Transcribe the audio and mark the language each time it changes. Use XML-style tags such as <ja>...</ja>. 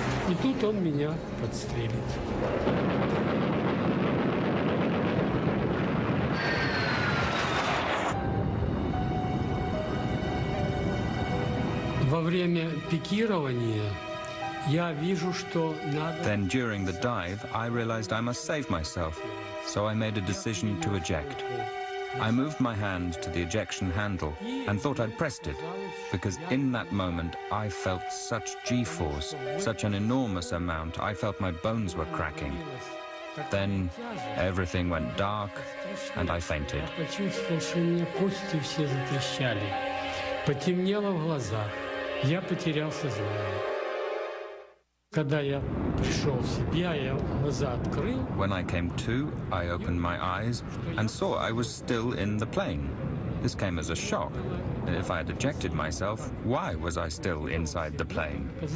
<ru>И тут он меня подстрелит. Во время пикирования я вижу, что надо...</ru> <en>Then during the dive, I realized I must save myself, so I made a decision to eject. I moved my hand to the ejection handle and thought I'd pressed it, because in that moment I felt such G-force, such an enormous amount, I felt my bones were cracking. Then everything went dark and I fainted.</en> <ru>Почувствовал, что у меня кости все затрещали. Потемнело в глазах. Я потерял сознание. Когда я пришел в себя, я глаза открыл.</ru> <en>When I came to, I opened my eyes and saw I was still in the plane. This came as a shock. If I had ejected myself, why was I still inside the plane?</en>